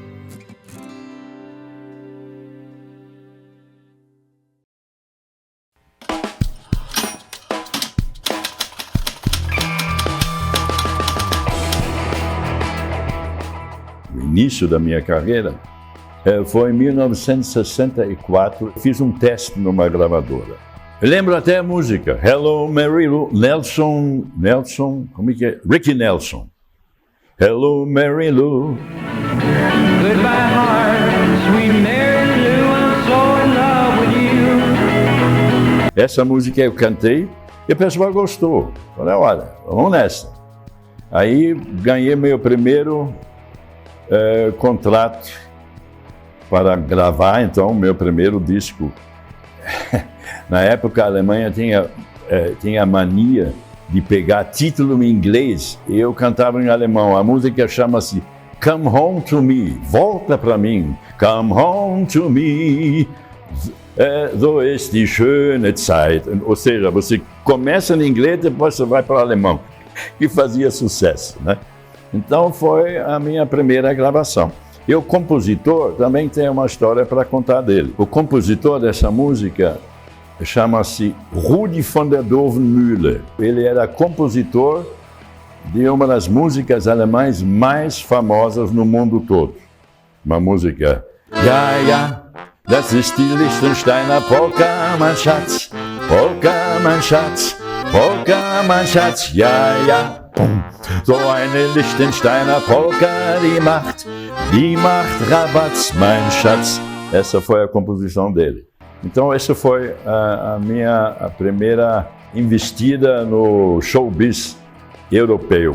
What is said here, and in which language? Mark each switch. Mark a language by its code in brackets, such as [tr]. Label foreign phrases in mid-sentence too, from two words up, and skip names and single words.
[pt] Início da minha carreira foi em 1964. Fiz um teste numa gravadora. Eu lembro até a música Hello Mary Lou, Nelson, como é que é? Ricky Nelson. Hello Mary Lou. [en] Goodbye, heart, sweet Mary Lou, I'm so in love with you. [pt] Essa música eu cantei e o pessoal gostou. Falei, olha, vamos nessa. Aí ganhei meu primeiro contrato para gravar, então, meu primeiro disco. Na época, a Alemanha tinha a mania de pegar título em inglês e eu cantava em alemão. A música chama-se Come Home to Me, Volta para mim. [de] Come Home to Me, so ist die schöne Zeit. [pt] Ou seja, você começa em inglês e depois você vai para o alemão, que fazia sucesso, né? Então foi a minha primeira gravação. E o compositor também tem uma história para contar dele. O compositor dessa música chama-se Rudi von der Dovenmühle. Ele era compositor de uma das músicas alemãs mais famosas no mundo todo. Uma música... [de] Ja, ja, das ist die Liechtensteiner Polka, mein Schatz. Polka, mein Schatz. Polka, mein Schatz. Ja, ja. So eine Liechtensteiner Polka, die macht Rabatz, mein Schatz. [pt] Essa foi a composição dele. Então, essa foi a minha primeira investida no showbiz europeu.